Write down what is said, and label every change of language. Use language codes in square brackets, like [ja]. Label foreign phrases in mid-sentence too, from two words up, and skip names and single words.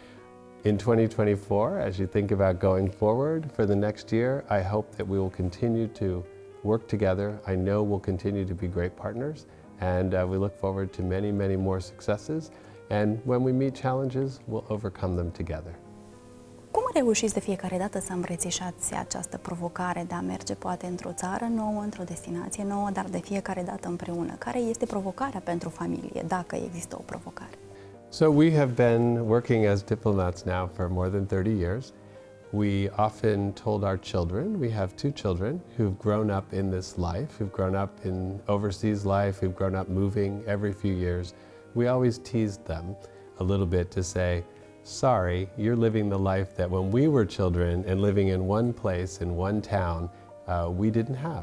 [en] In 2024, as you think about going forward for the next year, I hope that we will continue to work together. I know we'll continue to be great partners, and we look forward to many, many more successes. And when we meet challenges, we'll overcome them together. [ro] Cum reușiți de fiecare dată să îmbrățișați această provocare de a merge poate într-o țară nouă, într-o destinație nouă, dar de fiecare dată împreună? Care este provocarea pentru familie, dacă există o provocare? [en] So we have been working as diplomats now for more than 30 years. We often told our children, we have 2 children who've grown up in this life, who've grown up in overseas life, who've grown up moving every few years. We always teased them a little bit to say, sorry, you're living the life that when we were children and living in one place, in one town, we didn't have.